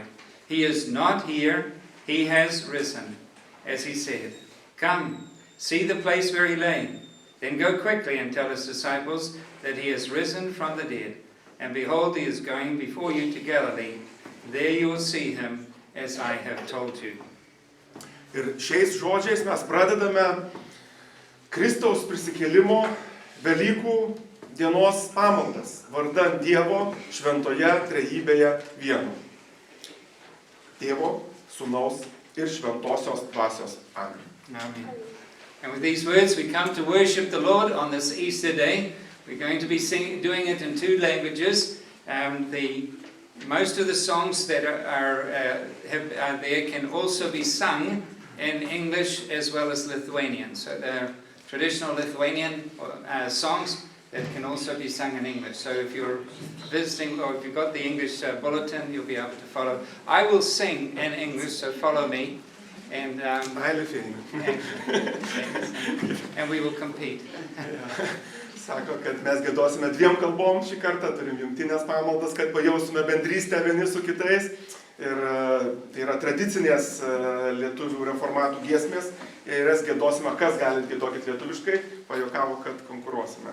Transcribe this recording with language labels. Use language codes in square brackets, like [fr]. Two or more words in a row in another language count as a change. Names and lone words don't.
[en] He is not here, he has risen, as he said. Come, see the place where he lay. Then go quickly and tell his disciples that he is risen from the dead. And behold, he is going before you to Galilee. There you will see him, as I have told you. [lt] Ir šiais žodžiais mes pradedame Kristaus prisikėlimo Velykų dienos pamaldas, vardan Dievo šventoje trejybėje vieno. Tėvo, Sūnaus ir Šventosios Dvasios. Amen. Amen. [en] And with these words we come to worship the Lord on this Easter day. We're going to be doing it in two languages. Most of the songs that are there can also be sung in English as well as Lithuanian. So they're traditional Lithuanian songs that can also be sung in English. So if you're visiting or if you've got the English bulletin, you'll be able to follow. I will sing in English, so follow me. And we will compete. [lt] Sako, kad mes giedosime dviem kalbom šį kartą, turim jungtinės pamaldas, kad pajaustume bendrystę vieni su kitais. Ir tai yra tradicinės lietuvių reformatų giesmės. Ir jas giedosime, kas galit giedokit lietuviškai, pajuokavo, kad konkuruosime.